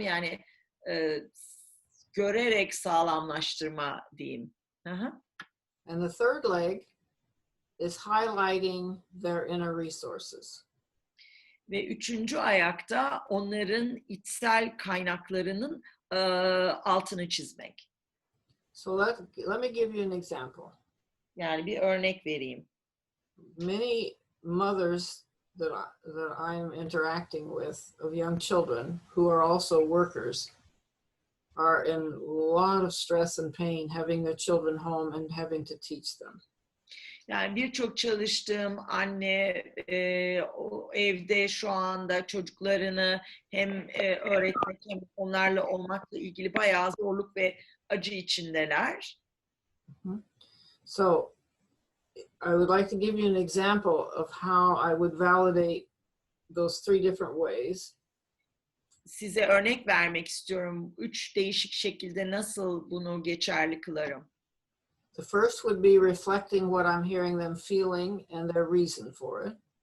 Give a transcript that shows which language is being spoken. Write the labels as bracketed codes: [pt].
[tr] Yani görerek sağlamlaştırma diyeyim. Aha. [en] And the third leg is highlighting their inner resources. [tr] Ve üçüncü ayakta onların içsel kaynaklarının altını çizmek. [en] So let me give you an example. [tr] Yani bir örnek vereyim. [en] Many mothers that I'm interacting with of young children who are also workers are in a lot of stress and pain having their children home and having to teach them. [tr] Yani birçok çalıştığım anne o evde şu anda çocuklarını hem öğretmek hem onlarla olmakla ilgili bayağı zorluk ve acı içindeler. [en] So I would like to give you an example of how I would validate those three different ways. [tr] Size örnek vermek istiyorum. 3 değişik şekilde nasıl bunu geçerli kılarım. [en] The first would be reflecting what I'm hearing them feeling and their reason for it.